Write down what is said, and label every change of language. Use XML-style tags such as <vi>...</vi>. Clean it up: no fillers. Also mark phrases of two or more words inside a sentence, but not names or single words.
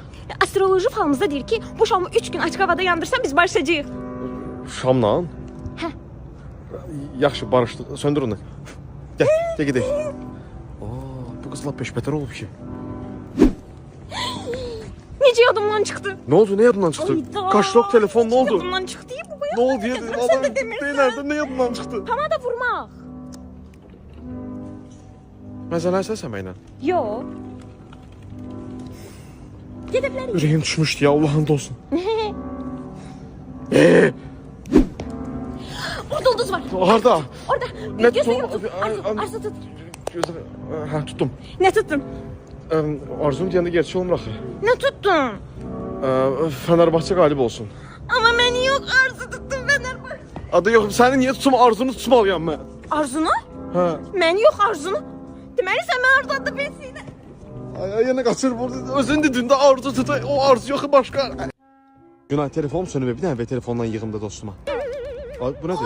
<az>Astroloji falımızda deyir ki, bu şamı 3 gün açıq havada yandırsan biz barışacağıq. Şamla? Hə. Yaxşı, barışdıq. Söndür onu. Gəl, gedək. Bu qız lap peşbətər olub ki. Necə yadımdan çıxdı?</az> <tr>Ne oldu? Ne yadından çıktı?</tr> <az>Ayda.</az> <tr>Kaşlok telefon ne oldu?</tr> <az>Yadımdan çıxdı ya bu.</az> <tr>Ne oldu ya? Sen de demirsən. Nerede? Ne yadından çıktı?</tr> <az>Tamam da vurmaq.</az> <tr>Mesela sen mənlə.</tr> <az>Yox. Gedə bilərik. Ürəyim düşmüşdü ya Allah'ın olsun. Orada ulduz var. Harda? Orada.</az> <tr>Ne</tr> <az>Gözünü tut- yum. Arzu tut.</az> <tr>Ha tuttum. Ne tuttun?</tr> <az>Arzum deyəndə gerçək olmur axı.</az> <tr>Ne tuttun? Fenerbahçe galip olsun. Ama beni yok arzu tuttum Fenerbahçe.</tr> <az>Adı yox, səni niyə tutum arzunu tutmalıyam mən? Arzunu? Hə.</az> <tr>Beni yok arzunu.</tr> <az>Deməli sən mən arzuladın bilsin. Ay yenə qaçır burada. Özün dedin də arzu tut. O arzu yox başqa. Günay telefonum sönüb, bir dənə telefondan yığımda dostuma. Ay, bu nədir?</az>